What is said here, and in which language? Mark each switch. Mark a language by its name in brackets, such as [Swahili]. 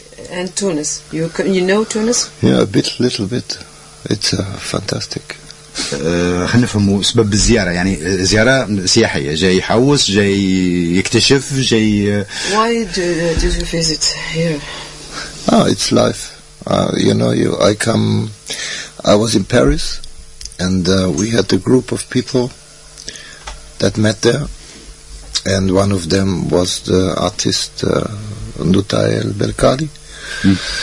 [English] and Tunis you know Tunis yeah a bit little bit it's fantastic [Arabic] خلينا نفهموا سبب الزيارة يعني زيارة سياحية جاي يحوس جاي يكتشف جاي [English] why did you visit here it's life I come I was in Paris And we had a group of people that met there, and one of them was the artist Nutael Belkadi. Mm.